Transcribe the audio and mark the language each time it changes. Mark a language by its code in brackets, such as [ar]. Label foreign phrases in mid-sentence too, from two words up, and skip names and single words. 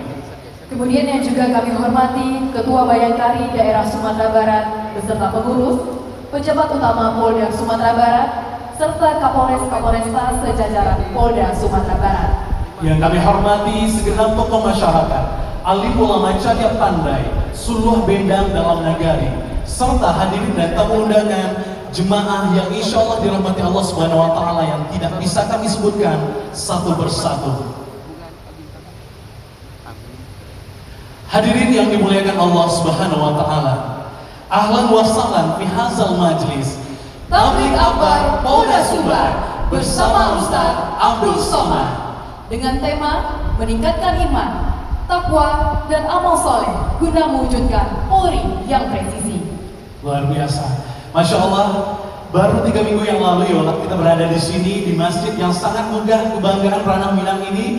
[id] Kemudian yang juga kami hormati Ketua Bayangkari Daerah Sumatera Barat beserta pengurus, pejabat utama Polda Sumatera Barat, serta Kapolres-Kapolresta sejajaran Polda Sumatera Barat. Yang kami hormati segenap tokoh masyarakat, alim ulama [min] cadia pandai, suluh bendang dalam nagari, [id] serta hadirin dan tamu undangan jemaah yang [ar] insya Allah [id] dirahmati Allah [ar] Subhanahu wa Ta'ala [id] yang tidak bisa kami sebutkan satu persatu. Hadirin yang dimuliakan Allah [ar] Subhanahu wa Ta'ala, ahlan wa sahlan fi hadzal majlis [id] Tabligh Akbar Polda Sumbar bersama Ustaz Abdul Somad dengan tema meningkatkan iman, takwa dan amal soleh guna mewujudkan Polri yang presisi. Luar biasa, [ar] Masya Allah. [id] Baru 3 minggu yang lalu ya kita berada di sini di masjid yang sangat megah kebanggaan ranah Minang ini.